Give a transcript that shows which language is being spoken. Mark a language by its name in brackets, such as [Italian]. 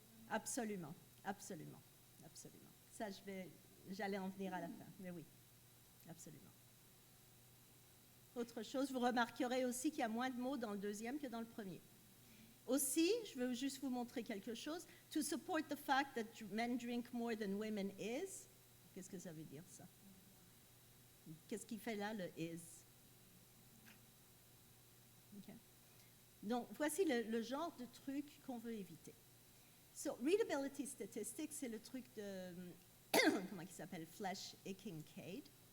[French] Absolument, absolument, absolument. Ça, j'allais en venir à la fin, mais oui, absolument. Autre chose, vous remarquerez aussi qu'il y a moins de mots dans le deuxième que dans le premier. Aussi, je veux juste vous montrer quelque chose. [English] To support the fact that men drink more than women is. [French] Qu'est-ce que ça veut dire, ça? Qu'est-ce qui fait là, le is? Okay. Donc, voici le genre de truc qu'on veut éviter. [English] So, readability statistics, [French] c'est le truc de, comment il s'appelle, Flesch et Kincaid.